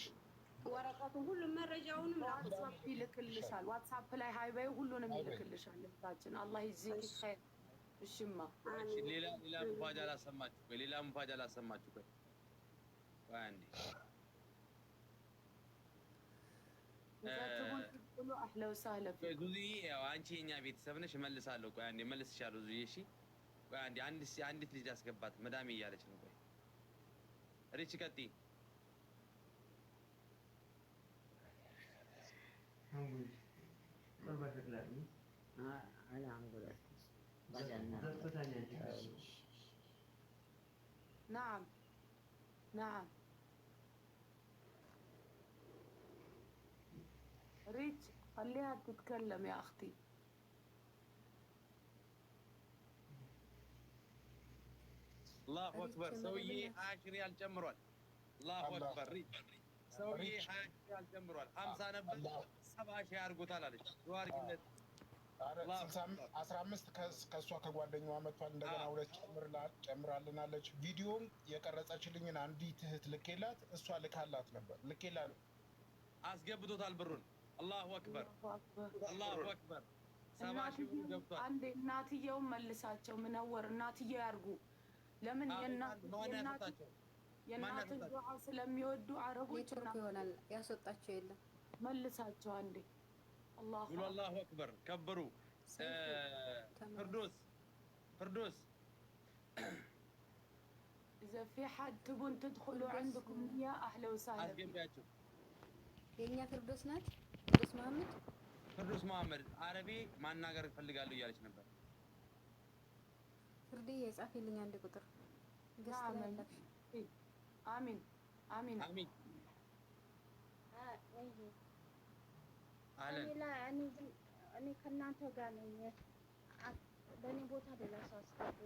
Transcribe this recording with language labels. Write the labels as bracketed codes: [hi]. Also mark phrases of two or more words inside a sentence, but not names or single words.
[am] ወረቀቱን ሁሉም መረጃውንም ዋትሳፕ ይልክልሻል። ዋትሳፕ ላይ ሃይ በይ ሁሉንም ይልክልሻል። ልታችን [ar] الله يجزيك خير። [am] እሺማ እሺ ሌላ ሙፋጃ ላሰማችሁ። ቆይ አንዴ [ar] أهلا وسهلا فيك [am] ዙዙዬ ያው አንቺ የኛ ቤተሰብ ነሽ እመልሳለሁ ቆይ አንዴ እመልስሻለሁ ዙዙዬ እሺ ቆይ አንዴ አንዲት ልጅ አስገባት መዳሜ እያለች ነው ቆይ ሪች ቀጥይ [ar] نعم نعم ريتش خليها تتكلم يا أختي الله أكبر سوي 10 ريال جمرول الله أكبر ريتش سوي 20 ريال جمرول 5 [am] ነበር 70 ሺህ አድርጎታል አለች ዱአር ግለት 15 ከእሷ ከጓደኛዋ መጥቷል እንደገና 2 ጨምራልናለች ቪዲዮም የቀረጸችልኝን አንዲት እህት ልኬላት እሷ ልካላት ነበር ልኬላት አስገብቶታል ብሩን [ar] الله أكبر الله أكبر [am] 70 ሺህ ብር ገብቷል አንዴ እናትየው መልሳቸው ምነወር እናትየው ያርጉ ለምን የእናት ዱዓ ስለሚወዱ አረቦች ይሆናል ያስወጣቸው የለም መልሳቸው አንዴ [ar] الله أكبر كبروا فردوس إذا في حد تبون تدخلوا عندكم يا أهلا وسهلا [am] የኛ ፍርዶስ ናት ፍርዶስ መሐመድ አረቢ ማናገር ፈልጋለሁ እያለች ነበር ፍርዴ የጻፈልኝ አንድ ቁጥር አሚን አሚን አሚን እኔ ከእናንተ ጋር ነኝ። በእኔ ቦታ ሌላ ሰው አስገቡ።